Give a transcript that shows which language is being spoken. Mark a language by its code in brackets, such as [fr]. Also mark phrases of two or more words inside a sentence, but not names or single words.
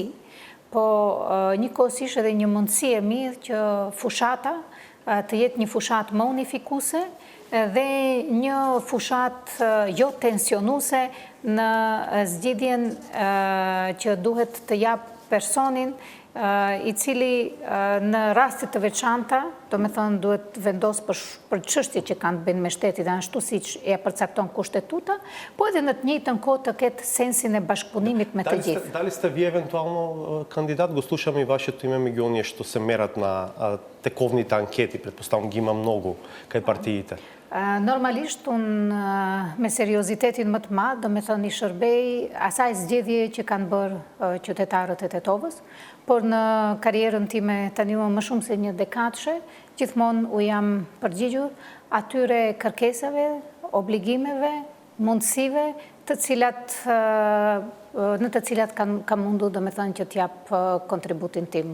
[sq] po njëkohësisht edhe një mundësi e mirë që fushata të jetë një fushat më unifikuese dhe një fushat jo tensionuse në zgjidhjen që duhet të jap personin i cili në rastet të veçanta, do me thënë, duhet vendos për çështje që kanë të bëjnë me shtetin dhe ashtu siç e përcakton kushtetuta, po edhe në të njëjtën kohë të ketë sensin e bashkëpunimit me të gjithë. [mk] Дали сте вие евентуално кандидат? Го слушам и вашето име меѓу оние што се мерат на тековните анкети, предпоставам ги има многу кај партиите. [sq] Normalisht, unë me seriozitetin më të madh, do me thënë, i shërbej asaj zgjedhje që kanë bërë qytetarët e Tetovës, por në karrierën time tani më shumë se një dekadëshe, gjithmonë u jam përgjigjur atyre kërkesave, obligimeve, mundësive, në të cilat kam mundu, do me thënë, që t'jap kontributin tim.